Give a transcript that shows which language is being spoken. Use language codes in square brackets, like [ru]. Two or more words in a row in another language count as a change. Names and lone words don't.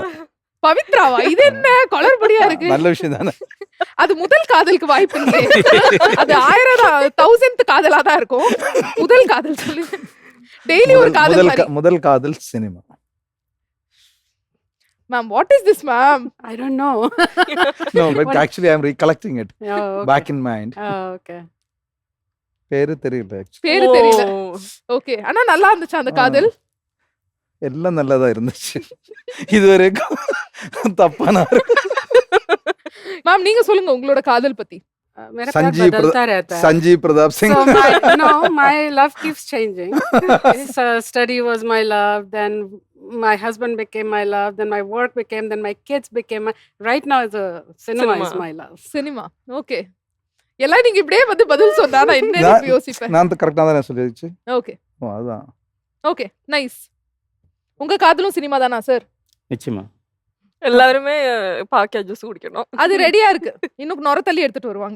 [ta] பவித்ராவா? இது என்ன குளறுபடியா இருக்கு? நல்ல விஷயம் தானே. அது முதல் காதலுக்கு வாய்ப்பு இல்லை. அது 1000th காதலா தான் இருக்கும். முதல் காதல் சொல்லி டெய்லி ஒரு காதல் மாதிரி. முதல் காதல் சினிமா. [en] ma'am what is this ma'am? I don't know. No, but actually I'm recollecting it Oh, okay. back in mind. Oh, okay. [ta] பேரு தெரியல actually. பேரு தெரியல. ஓகே. ஆனா நல்லா இருந்துச்சு அந்த காதல். எல்லாம் நல்லதா இருந்துச்சு. இது வரைக்கும் தப்பான மேம் நீங்க சொல்லுங்க உங்களோட காதல் பத்தி. [hi] मेरा प्यार संजीव बदलता रहता है. [ta] சஞ்சீவ் பிரதாப் சிங். [en] So my love keeps changing. So study was my love, then my husband became my love, then my work became, then my kids became my, right now is a cinema is Cinema. my love. [ta] சினிமா. ஓகே. எல்லாம் நீங்க இப்படியே வந்து பதில் சொன்னா நான் என்ன நான் யோசிப்பேன். நான் கரெக்டா தானே சொல்லிடுச்சு. ஓகே. ஓ அதான். [en] okay nice. [ta] உங்க காதலும் சினிமா தானா சார்? நிச்சயமா. எல்லாருமே பாக்கியா ஜூஸ் குடிக்கணும். அது ரெடியா இருக்கு. இன்னும் நொர தள்ளி எடுத்துட்டு வருவாங்க.